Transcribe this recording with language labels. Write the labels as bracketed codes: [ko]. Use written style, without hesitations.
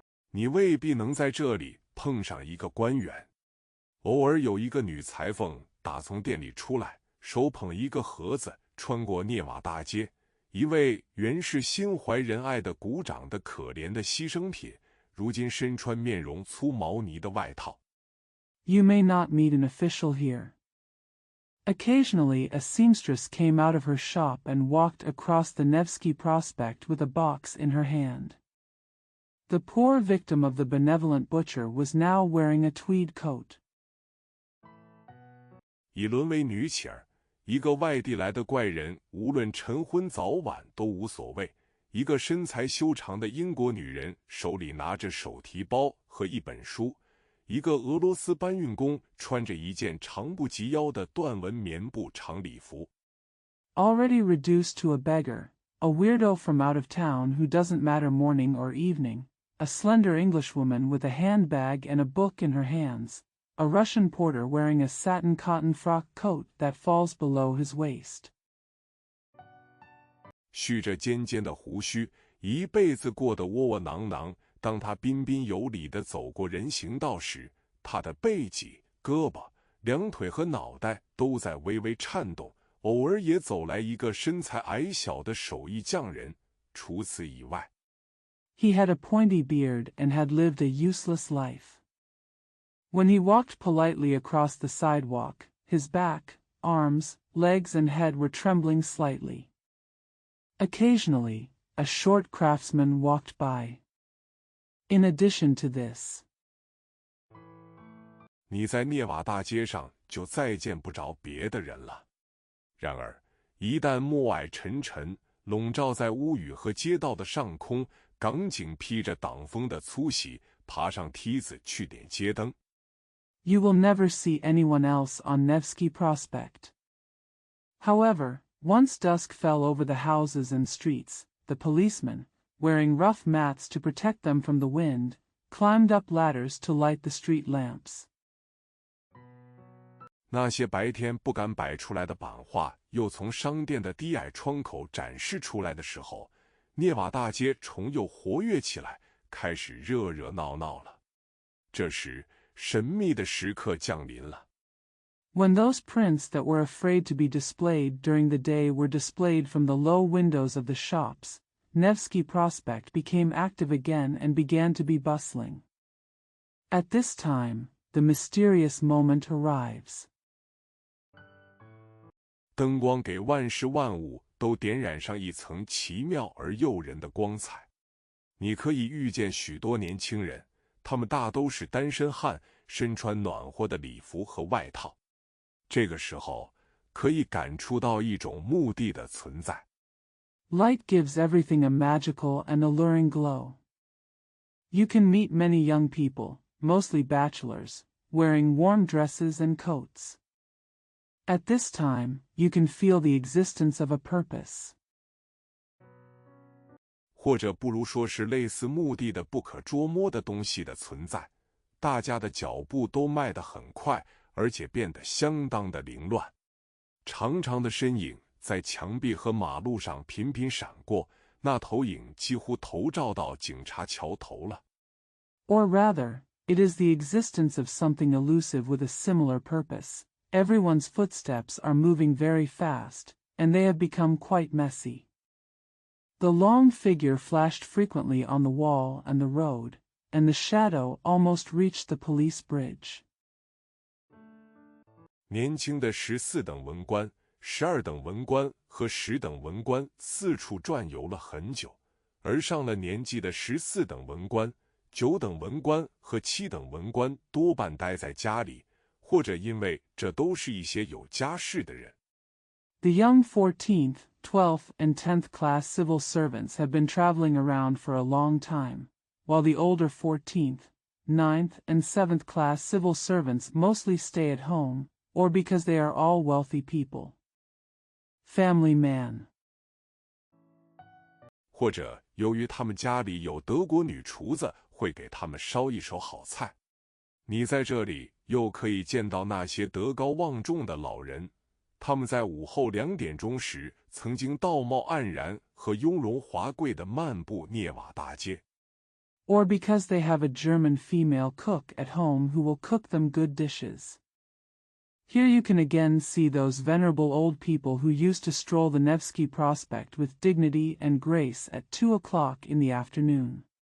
[zh] 你未必能在这里碰上一个官员。偶尔有一个女裁缝打从店里出来，手捧一个盒子，穿过涅瓦大街。一位原是心怀仁爱的鼓掌的可怜的牺牲品，如今身穿面容粗毛呢的外套。 [en] You may not meet an official here. Occasionally a seamstress came out of her shop and walked across the Nevsky Prospect with a box in her hand. The poor victim of the benevolent butcher was now wearing a tweed coat. [zh] 已沦为女乞儿，一个外地来的怪人，无论晨昏早晚都无所谓。一个身材修长的英国女人手里拿着手提包和一本书，一个俄罗斯搬运工穿着一件长不及腰的缎纹棉布长礼服。 [en] Already reduced to a beggar, a weirdo from out of town who doesn't matter morning or evening, a slender Englishwoman with a handbag and a book in her hands, a Russian porter wearing a satin cotton frock coat that falls below his waist. [zh] 蓄着尖尖的胡须，一辈子过得窝窝囊囊。当他彬彬有礼地走过人行道时，他的背脊、胳膊、两腿和脑袋都在微微颤动。偶尔也走来一个身材矮小的手艺匠人。除此以外， [en] He had a pointy beard and had lived a useless life. When he walked politely across the sidewalk, his back, arms, legs and head were trembling slightly. Occasionally, a short craftsman walked by. In addition to this, [zh] 你在涅瓦大街上就再见不着别的人了。然而，一旦暮霭沉沉，笼罩在屋宇和街道的上空，港警披着挡风的粗席，爬上梯子去点街灯。 [en] you will never see anyone else on Nevsky Prospect. However, once dusk fell over the houses and streets, the policemen, wearing rough mats to protect them from the wind, climbed up ladders to light the street lamps. [zh] 那些白天不敢摆出来的版画，又从商店的低矮窗口展示出来的时候，涅瓦大街重又活跃起来，开始热热闹闹了。这时，神秘的时刻降临了。 [en] When those prints that were afraid to be displayed during the day were displayed from the low windows of the shops, Nevsky Prospect became active again and began to be bustling. At this time, the mysterious moment arrives. [zh] 灯光给万事万物都点染上一层奇妙而诱人的光彩。你可以遇见许多年轻人，他们大都是单身汉，身穿暖和的礼服和外套。这个时候，可以感触到一种目的的存在。 [en] Light gives everything a magical and alluring glow. You can meet many young people, mostly bachelors, wearing warm dresses and coats. At this time, you can feel the existence of a purpose. [zh] 或者不如说是类似墓地的不可捉摸的东西的存在。大家的脚步都迈得很快，而且变得相当的凌乱。长长的身影在墙壁和马路上频频闪过，那投影几乎投照到警察桥头了。 [en] Or rather, it is the existence of something elusive with a similar purpose. Everyone's footsteps are moving very fast, and they have become quite messy. The long figure flashed frequently on the wall and the road, and the shadow almost reached the police bridge. [zh] 年轻的14等文官、12等文官和10等文官四处转悠了很久，而上了年纪的14等文官、9等文官和7等文官多半待在家里，或者因为这都是一些有家室的人。 [en] The young 14th, 12th, and 10th class civil servants have been traveling around for a long time, while the older 14th, 9th, and 7th class civil servants mostly stay at home, or because they are all wealthy people. Family man. [zh] 或者由于他们家里有德国女厨子会给他们烧一手好菜。你在这里又可以见到那些德高望重的老人，他们在午后2点钟时曾经道貌岸然和雍容华贵地漫步涅瓦大街。 [en] Or because they have a German female cook at home who will cook them good dishes. Here you can again see those venerable old people who used to stroll the Nevsky Prospect with dignity and grace at 2 o'clock in the afternoon.